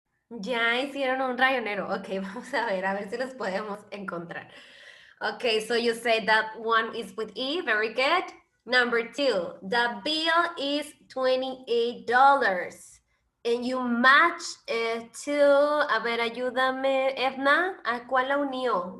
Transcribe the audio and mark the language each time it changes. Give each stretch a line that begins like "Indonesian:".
Spanish: Ya hicieron un rayonero. Ok, vamos a ver si los podemos encontrar.
English: Okay, so you said that one is with E, very good. Number 2, the bill is $28. And you match to,
Spanish: a ver, ayúdame, Edna, ¿a cuál la unió?